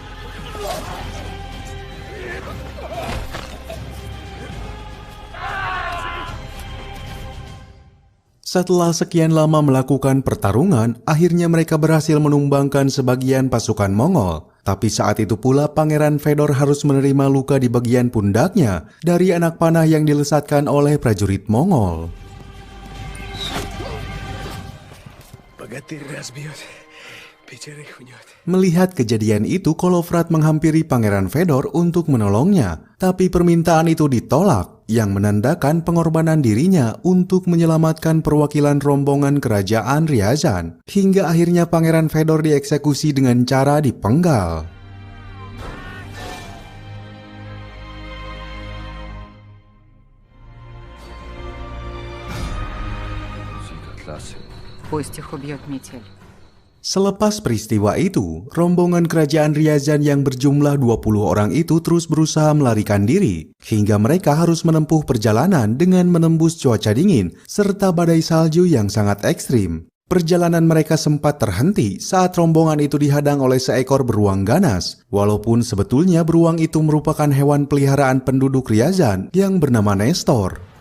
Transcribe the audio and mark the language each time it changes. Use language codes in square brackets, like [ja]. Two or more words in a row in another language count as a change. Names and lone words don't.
[id] Setelah sekian lama melakukan pertarungan, akhirnya mereka berhasil menumbangkan sebagian pasukan Mongol. Tapi saat itu pula Pangeran Fedor harus menerima luka di bagian pundaknya dari anak panah yang dilesatkan oleh prajurit Mongol. [ru] Богатырь разбьет, пятерых унет. [id] Melihat kejadian itu, Kolovrat menghampiri Pangeran Fedor untuk menolongnya. Tapi permintaan itu ditolak, yang menandakan pengorbanan dirinya untuk menyelamatkan perwakilan rombongan kerajaan Ryazan. Hingga akhirnya Pangeran Fedor dieksekusi dengan cara dipenggal. [ru] Пусть их убьет метель. [id] Selepas peristiwa itu, rombongan kerajaan Ryazan yang berjumlah 20 orang itu terus berusaha melarikan diri, hingga mereka harus menempuh perjalanan dengan menembus cuaca dingin serta badai salju yang sangat ekstrim. Perjalanan mereka sempat terhenti saat rombongan itu dihadang oleh seekor beruang ganas, walaupun sebetulnya beruang itu merupakan hewan peliharaan penduduk Ryazan yang bernama Nestor.